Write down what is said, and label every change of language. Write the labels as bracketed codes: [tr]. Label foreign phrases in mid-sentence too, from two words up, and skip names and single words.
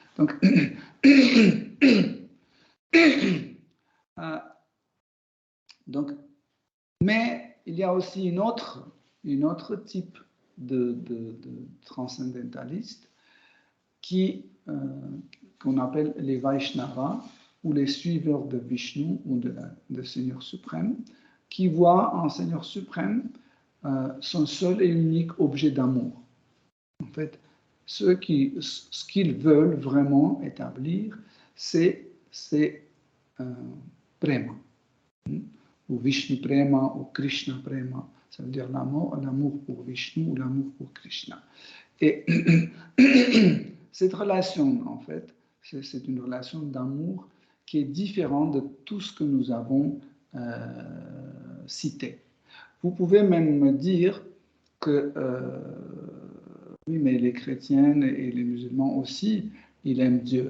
[fr] Donc, mais il y a aussi une autre type de transcendentaliste qu'on appelle les Vaishnavas, ou les suiveurs de Vishnu ou de Seigneur suprême, qui voient en Seigneur suprême son seul et unique objet d'amour. En fait, ce qu'ils veulent vraiment établir, c'est prema, ou Vishnu prema, ou Krishna prema, ça veut dire l'amour pour Vishnu ou l'amour pour Krishna. Et cette relation, en fait, c'est une relation d'amour qui est différente de tout ce que nous avons cité. Vous pouvez même me dire que, oui, mais les chrétiens et les musulmans aussi, ils aiment Dieu.